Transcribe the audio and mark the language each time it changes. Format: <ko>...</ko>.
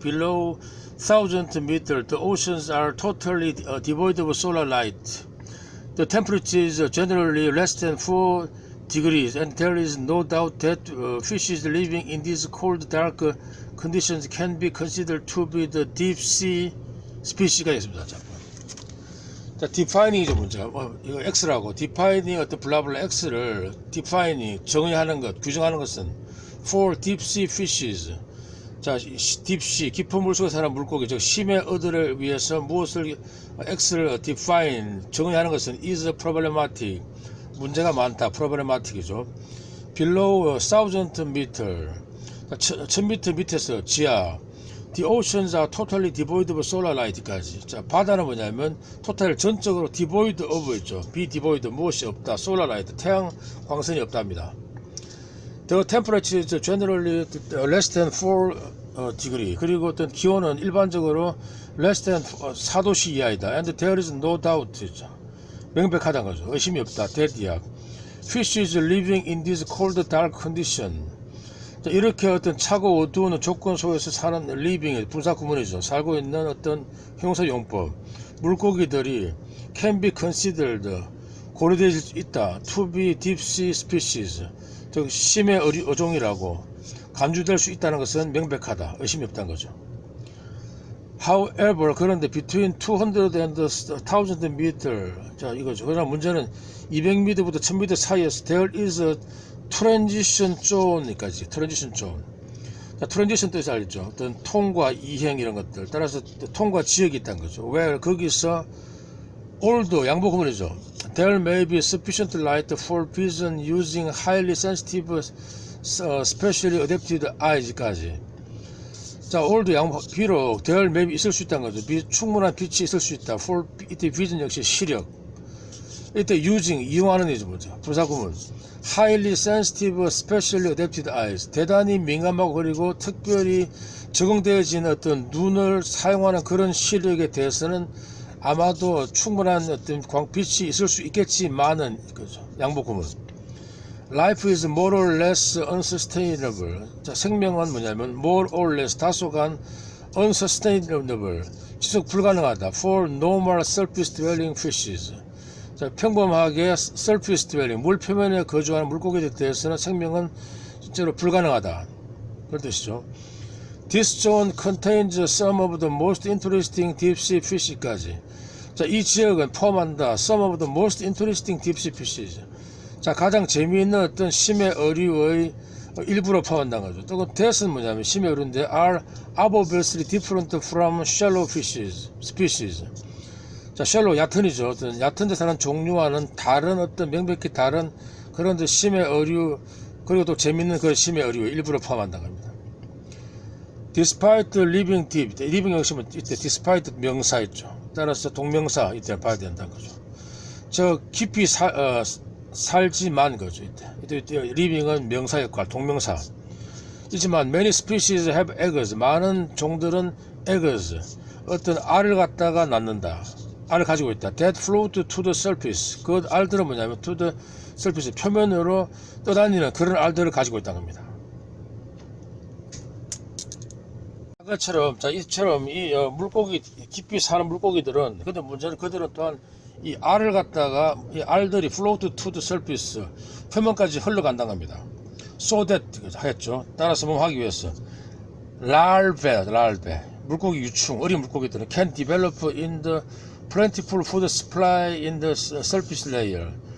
<en>Below 1,000 meters, the oceans are totally devoid of solar light. The temperature is generally less than 4 degrees, and there is no doubt that fishes living in these cold, dark conditions can be considered to be the deep sea species</en> <ko>가 있습니다. 자, defining이죠, 문제가. 이거 X라고. defining 어떤 블라블라 X를 defining, 정의하는 것, 규정하는 것은</ko> <en>for deep sea fishes.</en> <ko>자, deep sea, 깊은 물속에 사는 물고기, 즉, 심해 어들을 위해서 무엇을, X를 define, 정의하는 것은</ko> <en>is problematic.</en> <ko>문제가 많다. problematic이죠. below 1,000 meter. 1000m 밑에서 지하.</ko> <en>The oceans are totally devoid of solar light까지.</en> <ko>자, 바다는 뭐냐면 토탈 전적으로 devoid of 있죠. be devoid 무엇이 없다. solar light 태양 광선이 없답니다.</ko> <en>The temperature is generally less than 4 degree.</en> <ko>그리고 어떤 기온은 일반적으로 less than 4도씨 이하이다. And there is no doubt. 명백하다는 거죠. 의심이 없다. 대디약.</ko> <en>Fishes living in this cold dark condition.</en> <ko>이렇게 어떤 차고 어두운 조건 속에서 사는 living, 분사 구문이죠. 살고 있는 어떤 형사용법. 물고기들이</ko> <en>can be considered,</en> <ko>고려될 수 있다.</ko> <en>to be deep sea species,</en> <ko>즉 심해 어종이라고 간주될 수 있다는 것은 명백하다. 의심이 없다는 거죠.</ko> <en>However,</en> <ko>그런데</ko> <en>between 200 and 1,000 meter,</en> <ko>자 이거죠. 그러나 문제는 200m부터 1000m 사이에서</ko> <en>there is a</en> <ko>트랜지션 존까지. 트랜지션 존. 자, 트랜지션 뜻이 알죠. 어떤 통과, 이행 이런 것들. 따라서 통과 지역이 있다는 거죠. 왜 거기서 올도 양보 구문이죠.</ko> <en>There may be sufficient light for vision using highly sensitive, specially adapted eyes까지.</en> <ko>자, 올도 양보, 비록</ko> <en>there may be</en> <ko>있을 수 있다는 거죠. 충분한 빛이 있을 수 있다. For 이때 vision 역시 시력. 이때 using 이용하는 이죠, 뭐죠. 부사 구문.</ko> <en>highly sensitive, specially adapted eyes.</en> <ko>대단히 민감하고 그리고 특별히 적응되어진 어떤 눈을 사용하는 그런 시력에 대해서는 아마도 충분한 어떤 빛이 있을 수 있겠지만은, 그죠. 양보 구문.</ko> <en>Life is more or less unsustainable.</en> <ko>자, 생명은 뭐냐면</ko> <en>more or less</en> <ko>다소간 unsustainable, 지속 불가능하다.</ko> <en>For normal surface dwelling fishes.</en> <ko>자, 평범하게 surface dwelling, 물 표면에 거주하는 물고기들에 대해서는 생명은 실제로 불가능하다. 그런 뜻이죠.</ko> <en>This zone contains some of the most interesting deep sea fish까지.</en> <ko>자, 이 지역은 포함한다.</ko> <en>Some of the most interesting deep sea fishes.</en> <ko>자, 가장 재미있는 어떤 심해 어류의 일부로 포함한다는 거죠. 또 that은 뭐냐면 심해 어류인데</ko> <en>are obviously different from shallow fishes, species.</en> <ko>자, 셜로 얕은이죠. 어떤 얕은 데 사는 종류와는 다른 어떤 명백히 다른 그런 심해 어류, 그리고 또 재밌는 그 심해 어류 일부러 포함한다는 겁니다. Despite living deep, living 역시 이때 despite 명사 있죠. 따라서 동명사 이때 봐야 된다는 거죠. 저 깊이 살지만 거죠. 이때 living은 명사 역할, 동명사. 있지만</ko> <en>many species have eggs.</en> <ko>많은 종들은 eggs, 어떤 알을 갖다가 낳는다. 알을 가지고 있다.</ko> <en>That float to the surface.</en> <ko>그 알들은 뭐냐면 to the surface, 표면으로 떠다니는 그런 알들을 가지고 있다는 겁니다. 이처럼 이 물고기, 깊이 사는 물고기들은, 근데 문제는 그들은 또한 이 알을 갖다가 이 알들이</ko> <en>float to the surface,</en> <ko>표면까지 흘러간다는 겁니다.</ko> <en>So that</en> <ko>하였죠. 따라서 뭐 하기 위해서</ko> <en>larvae,</en> <ko>물고기 유충, 어린 물고기들은</ko> <en>can develop in the plentiful food supply in the surface layer.</en>